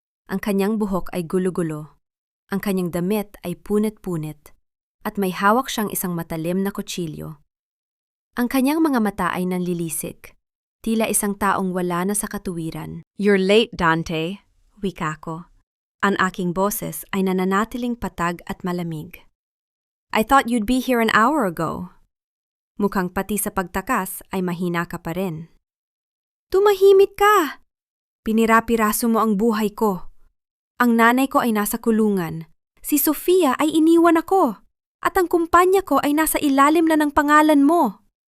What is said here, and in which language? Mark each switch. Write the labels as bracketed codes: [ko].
[tl] Ang kanyang buhok ay gulo-gulo. Ang kanyang damit ay punit-punit. At may hawak siyang isang matalim na kutsilyo. Ang kanyang mga mata ay nanlilisik. Tila isang taong wala na sa katuwiran. [en] You're late, [tl] Dante, wika ko. Ang aking boses ay nananatiling patag at malamig. [en] I thought you'd be here an hour ago. [tl] Mukhang pati sa pagtakas ay mahina ka pa rin. Tumahimik ka! Pinirapiraso mo ang buhay ko. Ang nanay ko ay nasa kulungan. Si Sofia ay iniwan ako. At ang kumpanya ko ay nasa ilalim na ng pangalan mo.